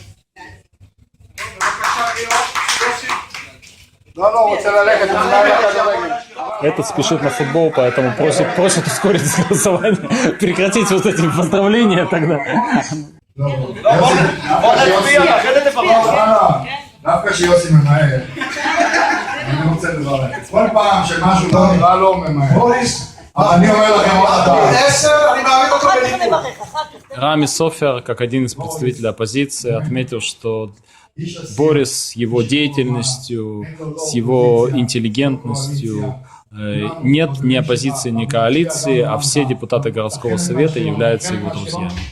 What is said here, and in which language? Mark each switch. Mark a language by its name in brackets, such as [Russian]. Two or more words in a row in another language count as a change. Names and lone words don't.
[Hebrew] בבקשה, יוסי. לא, רוצה ללכת. [Russian] Этот спешит на футбол, поэтому просит ускорить голосование, прекратить вот эти поздравления тогда. [Hebrew] דווקא שיוסי ממהר. אני רוצה לברך. כל פעם שמשהו לא נראה לו ממהר. אני אומר לכם עוד דבר. 10, אני מעריך אותו בליכוד. [Russian] Рами Софер, как один из представителей оппозиции, отметил, что Борис с его деятельностью, с его интеллигентностью нет ни оппозиции, ни коалиции, а все депутаты городского совета являются его друзьями.